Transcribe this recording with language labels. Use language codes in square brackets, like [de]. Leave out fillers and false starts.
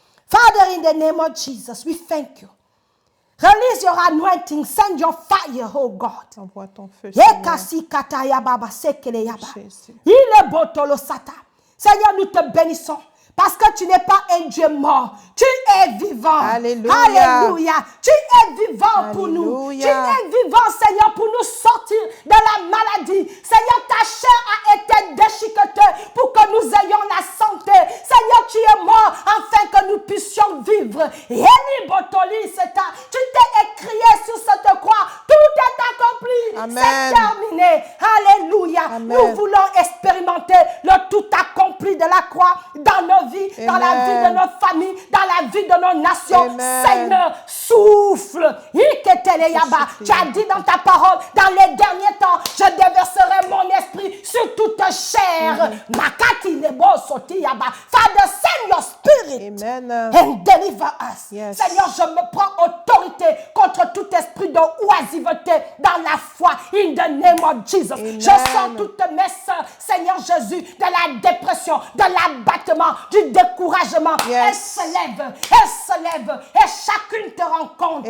[en] Father, in the name of Jesus, we thank you. Release your anointing, send your fire, oh God. [fr] Envoie ton feu, Seigneur. Yekasikataya baba sekele yaba. Jésus. Il est botolo sata. Seigneur, nous te bénissons. parce que tu n'es pas un Dieu mort. Tu es vivant. Alléluia. Alléluia. Tu es vivant pour nous. Tu es vivant, Seigneur, pour nous sortir de la maladie. Seigneur, ta chair a été déchiquetée pour que nous ayons la santé. Seigneur, tu es mort afin que nous puissions vivre. Tu t'es écrié sur cette croix. Tout est accompli. C'est terminé. Alléluia. Amen. Nous voulons expérimenter le tout accompli de la croix dans nos vies, dans la vie de nos familles, dans la vie de nos nations. Amen. Seigneur, souffle. Tu as dit dans ta parole, dans les derniers temps, je déverserai mon esprit sur toute chair. [en] Father, send your spirit and deliver us. Yes. [fr] Seigneur, je me prends autorité contre tout esprit de oisiveté dans la foi. [en] In the name of Jesus. Amen. [fr] Je sens toutes mes sœurs, Seigneur Jésus, de la dépression, de l'abattement, du découragement. [en] Yes. [fr] Elles se lèvent et chacune te rencontre.